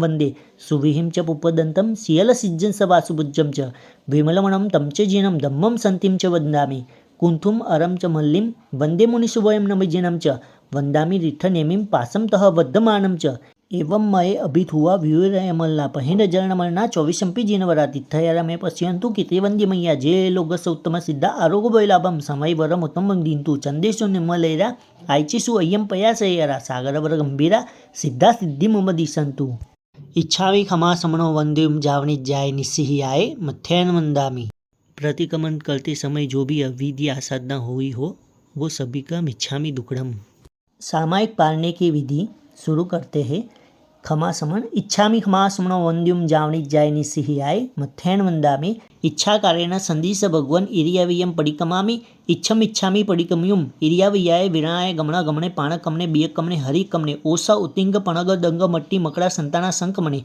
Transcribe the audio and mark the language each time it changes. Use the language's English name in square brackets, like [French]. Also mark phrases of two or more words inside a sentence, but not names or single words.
[Prakrit languages] वन्दे सुविहिं च पुपदन्तं सियलसिज्जं स वासुभुज्जं च विमलमणं तं च जिनं धम्मं सन्तिं च वन्दामि कुन्थुम् अरं च मल्लिं वन्दे मुनिशुभयं नमजिनं च वन्दामि रिठनेमिं पासं तः बद्धमानं च एवं मये अभिधुआ व्यूरयमल्लापहेन जरणमर्णा 24 जिनवरा तिथयरमे पश्यन्तु किते मैया जे लोगस उत्तम सिद्धा आरोग्यलाभं समयवरम उत्तमं दिन्तु चन्देषु निर्मलेरा आयचिषु अय्यं पयासयरा सागरवर गंभीरा सिद्धा सिद्धि मम दिशन्तु इच्छामि खमा समनो वंद्युम जावनी जाय निस्सिहियाय मथ्यान वंदामि। [Hindi] प्रतिक्रमण करते समय जो भी अविधि आसाधना हुई हो वो सभी का [Prakrit languages] मिच्छामि दुक्कड़म। [Hindi] सामायिक पालने की विधि शुरू करते हैं। [Prakrit languages] खमा समन इच्छामि खमा समनो वंद्युम जावनी जाय निस्सिहियाय मथ्यान वंदामि। इच्छा कारेण संदिश भगवन इरियावियम पडिकमामि इच्छम इच्छामि पडिकमयुम इरियावियाय विराय गमना गमने पाणकमने बियकमने हरिकमने ओसा उतिंग पणग दंग मट्टी मकड़ा संताना संकमने